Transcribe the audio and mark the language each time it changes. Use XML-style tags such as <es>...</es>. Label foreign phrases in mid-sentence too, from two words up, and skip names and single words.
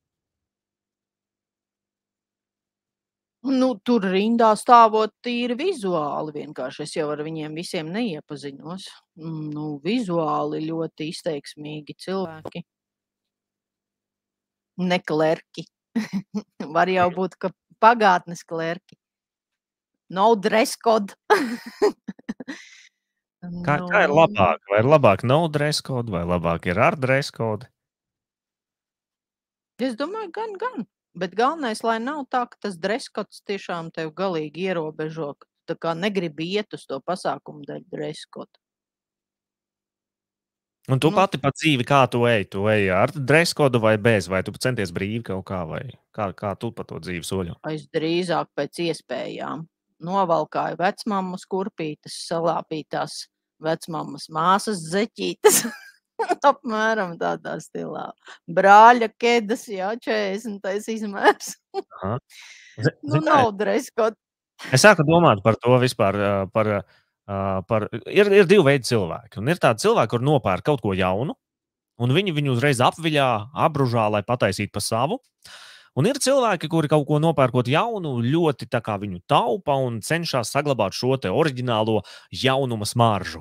<lv>Nu, tur rindā stāvot tīri vizuāli vienkārši. Es jau ar viņiem visiem neiepazinos. Nu, vizuāli ļoti izteiksmīgi cilvēki. Ne klerki. Var jau būt, ka pagātnes klerki.</lv> <en>No dress code.</en> <lv>Kā ir labāk? Vai ir labāk</lv> <en>no dress code,</en> <lv>vai labāk ir ar</lv> <en>dress code?</en> <lv>Es domāju, gan. Bet galvenais, lai nav tā, ka tas</lv> <en>dress codes</en> <lv>tiešām tev galīgi ierobežo, ka tu tā kā negribi iet uz to pasākumu dēļ</lv> <en>dress code.</en> <lv>Un tu pati pa dzīvi, kā tu ej? Tu ej ar</lv> <en>dress code</en> <lv>vai bez? Vai tu centies brīvi kaut kā? Vai kā tu pa to dzīvi soļo? Es drīzāk pēc iespējām novalkāju vecmammas kurpītes, salāpītās vecmammas māsas zeķītes. Apmēram tādā stilā. Brāļa kedas, jā, 40. izmērs. Nu, nav</lv> <en>dress code.</en> <lv>Es sāku domāt par to vispār, ir divi veidi cilvēki. Un ir tādi cilvēki, kur nopērk kaut ko jaunu, un viņu uzreiz apviļā, apbružā, lai pataisītu pa savu. Un ir cilvēki, kuri kaut ko nopērkot jaunu, ļoti tā kā viņu taupa un cenšas saglabāt šo te oriģinālo jaunuma smaržu.</lv>